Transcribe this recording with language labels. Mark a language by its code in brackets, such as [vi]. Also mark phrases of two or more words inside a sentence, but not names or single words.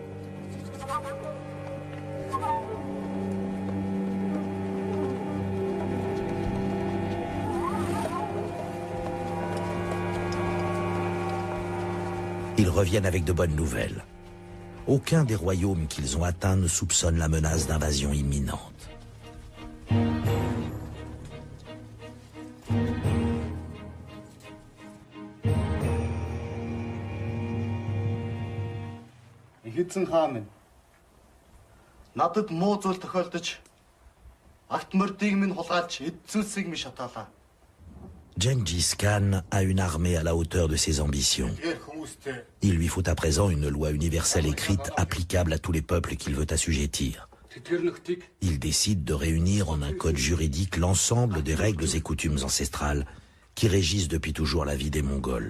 [fr] Ils reviennent avec de bonnes nouvelles. Aucun des royaumes qu'ils ont atteints ne soupçonne la menace d'invasion imminente. [mn] Хэзэн хаан минь надад муу зүйл тохиолдож агт мордыг минь хулгайлж эдцүүлсийг минь шатаалаа. [fr] Gengis Khan a une armée à la hauteur de ses ambitions. Il lui faut à présent une loi universelle écrite applicable à tous les peuples qu'il veut assujettir. Il décide de réunir en un code juridique l'ensemble des règles et coutumes ancestrales qui régissent depuis toujours la vie des Mongols.